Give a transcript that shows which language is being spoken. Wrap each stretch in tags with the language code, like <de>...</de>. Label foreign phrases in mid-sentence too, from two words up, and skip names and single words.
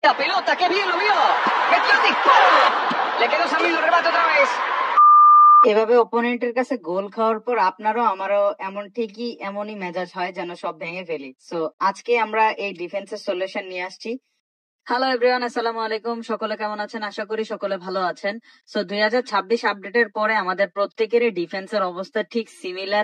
<es>La pelota, qué bien lo vio. Metió el disparo. Le quedó Samir, lo rebate otra vez.</es> <bn>এভাবে ওপোনেন্টের কাছে গোল খাওয়ার পর আপনারও আমারও এমনই মেজাজ হয় যেন সব ভেঙে ফেলি। সো আজকে আমরা এই ডিফেন্সের সলিউশন নিয়ে আসছি।</bn> <en>hello everyone,</en> <ar>السلام عليكم.</ar> <bn>সকলে কেমন আছেন? আশা করি সকলে ভালো আছেন। সো 2026 আপডেটের পরে আমাদের প্রত্যেকেরই ডিফেন্সের অবস্থা ঠিক সিমিলার।</bn>